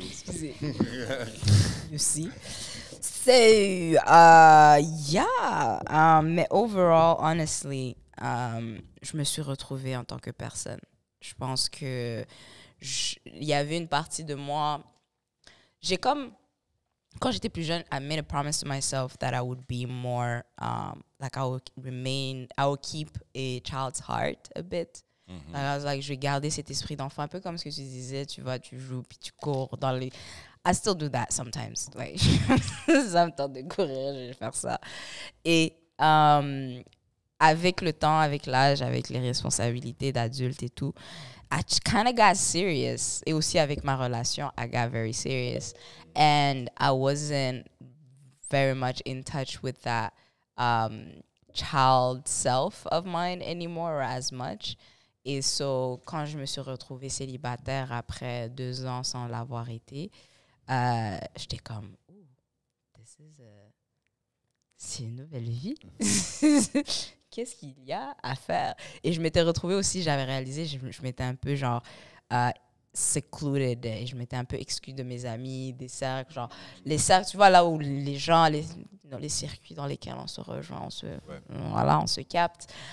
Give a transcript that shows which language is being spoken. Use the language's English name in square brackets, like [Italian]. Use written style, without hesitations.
[French] Excusez. Aussi. C'est, yeah. Mais [English] overall, honestly, [French] je me suis retrouvée en tant que personne. Je pense que il y avait une partie de moi. Quand j'étais plus jeune, [English] I made a promise to myself that I would be more, like I would keep a child's heart a bit. Like I was like, [French] je vais garder cet esprit d'enfant, un peu comme ce que tu disais, tu joues, puis tu cours dans les... [English] I still do that sometimes. [French] Like, ça me tente de courir, je vais faire ça. Et avec le temps, avec l'âge, avec les responsabilités d'adulte et tout, [English] I kind of got serious. [French] Et aussi avec ma relation, [English] I got very serious. And I wasn't very much in touch with that child self of mine anymore, or as much. [French] Et so, quand je me suis retrouvée célibataire après 2 ans sans l'avoir été, j'étais comme, c'est une nouvelle vie. Qu'est-ce qu'il y a à faire? Et je m'étais retrouvée aussi, j'avais réalisé, je m'étais un peu genre secluded, et je m'étais un peu exclue de mes amis, des cercles, genre les cercles, tu vois, là où les gens, dans les circuits dans lesquels on se rejoint, on se capte.